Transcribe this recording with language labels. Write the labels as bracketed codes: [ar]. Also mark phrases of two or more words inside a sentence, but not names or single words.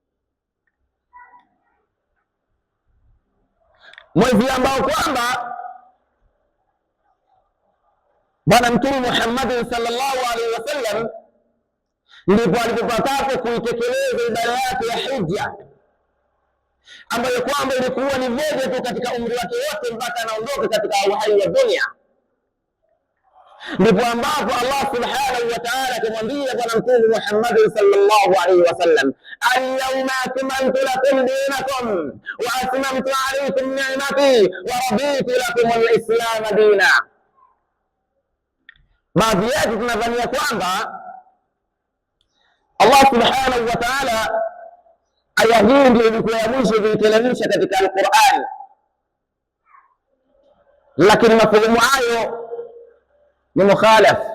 [sw] mwezi ambao kwamba Bwana Mtume Muhammad [ar] صلى الله عليه وسلم [sw] ndipo alipopata kuitekeleza ibada yake ya hija, ambayo kwamba ilikuwa ni moja tu katika umri wake wote mpaka anaondoka katika uhai wa dunia. Ndipo ambapo Allah [ar] سبحانه وتعالى [sw] kumwambia Bwana Mtume Muhammad [ar] صلى الله عليه وسلم, اليوم أكملت لكم دينكم وأتممت عليكم نعمتي ورضيت لكم الإسلام دينا. [sw] Baadhi yetu tunadhania kwamba Allah [ar] سبحانه وتعالى [sw] aya hii ndio ilikuwa ya mwisho kuiteremsha katika Al-Qur'an, lakini mafuhumu hayo ni mukhalaf.